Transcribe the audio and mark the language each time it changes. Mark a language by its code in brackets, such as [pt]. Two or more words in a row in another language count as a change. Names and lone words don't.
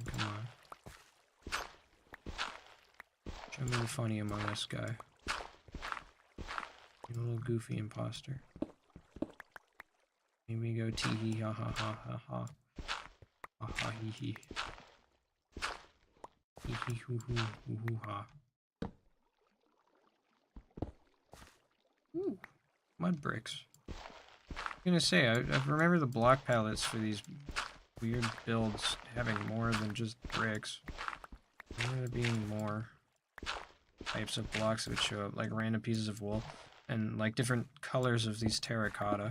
[en] Come on. Show me the funny Among Us guy. You little goofy imposter. Here we go, tee hee ha ha ha ha ha. Ha ha hee hee. Hee hee hoo hoo hoo hoo ha. Ooh, mud bricks. I'm gonna say, I remember the block palettes for these weird builds having more than just bricks. I remember there being more types of blocks that would show up, like random pieces of wool, and like different colors of these terracotta.